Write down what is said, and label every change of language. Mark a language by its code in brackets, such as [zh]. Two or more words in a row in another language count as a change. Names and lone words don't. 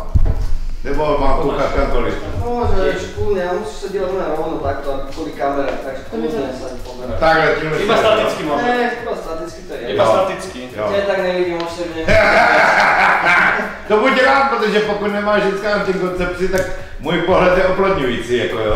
[cs] Nebo mám koukat kamkoliv? [sk] Môžeš, kľudne, ale musíš sa dívať na rovno takto, kvôli kamere, takže kľudne sa pozerať. [cs] Takhle, tímhle [sk] Iba staticky môžem. Ne, iba staticky to je. Iba staticky. [cs] Tě tak nevidím osobně. To buď rád, protože pokud nemá ženská antikoncepci, tak můj pohled je oplodňující, jako jo.